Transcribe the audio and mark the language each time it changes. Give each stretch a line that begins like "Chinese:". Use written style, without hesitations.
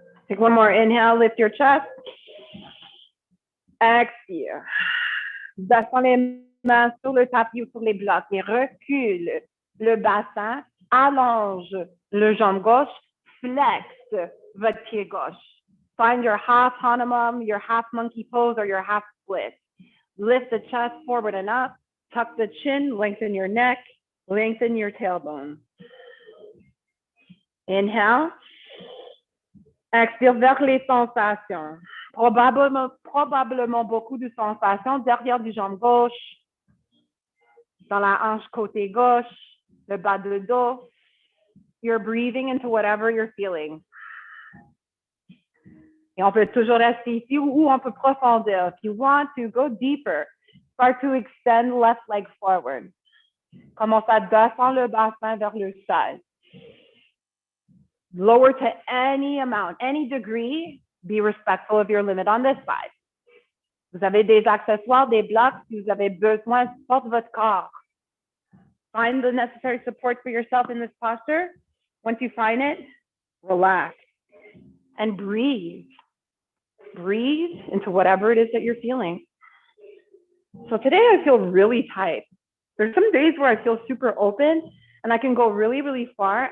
English: Take one more inhale, lift your chest.
French: Expire. Descends les mains sur le tapis ou sur les blocs et recule le bassin, allonge le jambe gauche, flex votre pied gauche.
English: Find your half Hanuman, your half monkey pose, or your half split. Lift the chest forward and up, tuck the chin, lengthen your neck, lengthen your tailbone. Inhale.
French: Expire vers les sensations. Probablement beaucoup de sensations derrière du jambe gauche, dans la hanche côté gauche, le bas de dos.
English: You're breathing into whatever you're feeling.
French: Et on peut toujours rester ici ou on peut profondir.
English: If you want to go deeper, start to extend left leg forward.
French: Commence à descendre le bassin vers le sol.
English: Lower to any amount, any degree, be respectful of your limit on this side.
French: Vous avez des accessoires, des blocs, si vous avez besoin, porte votre corps.
English: Find the necessary support for yourself in this posture. Once you find it, relax and breathe. Breathe into whatever it is that you're feeling. So today I feel really tight. There's some days where I feel super open and I can go really, really far.